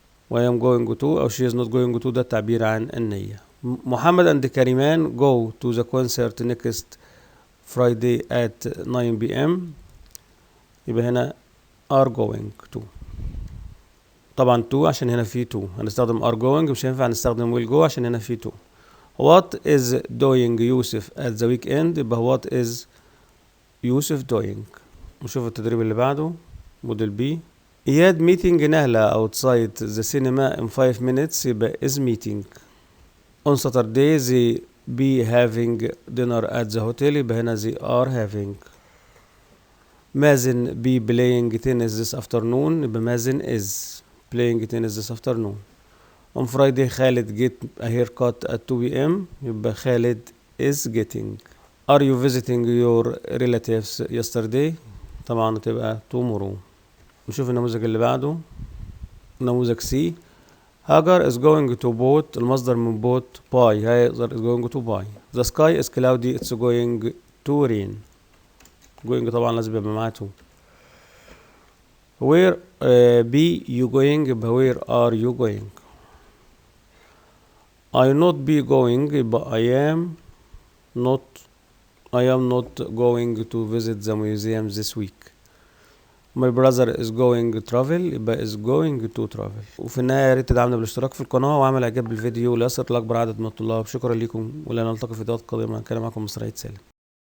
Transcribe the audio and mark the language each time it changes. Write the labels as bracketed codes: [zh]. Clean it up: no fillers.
[en] و I am going to أو she is not going to [ar] ده التعبير عن النية. [en] Muhammad and Kariman go to the concert next Friday at 9 p.m. يبقى هنا are going to. [ar] طبعا to عشان هنا في to هنستخدم [en] are going، [ar] مش هينفع نستخدم [en] will go [ar] عشان هنا في to. [en] What is doing Yusuf at the weekend [ar] يبقى [en] what is Yusuf doing. [ar] نشوف التدريب اللي بعده موديل بي. [en] Iyad meeting Nahla outside the cinema in 5 minutes [ar] يبقى [en] is meeting. On Saturday they be having dinner at the hotel [ar] يبقى هنا [en] they are having. Mazen be playing tennis this afternoon [ar] يبقى [en] Mazen is playing tennis this afternoon. On Friday Khalid get a haircut at 2 p.m. [ar] يبقى [en] Khalid is getting. Are you visiting your relatives yesterday؟ [ar] طبعا تبقى [en] tomorrow. [ar] نشوف النموذج اللي بعده نموذج سي. [en] Hajar is going to boat [ar] المصدر من [en] boat buy. Hajar is going to buy. The sky is cloudy it's going to rain. going [ar] طبعا لازم يبقى معاه to. [en] where be you going [ar] يبقى [en] where are you going. I not be going [ar] يبقى [en] I am not going to visit the museum this week. My brother is going to travel [ar] يبقى [en] is going to travel. [ar] وفي النهاية يا ريت تدعمنا بالاشتراك في القناة وعمل اعجاب بالفيديو ليصل لأكبر عدد من الطلاب. شكرا لكم ولنلتقي في فيديوهات قادمة. كان معكم مستر عيد سالم.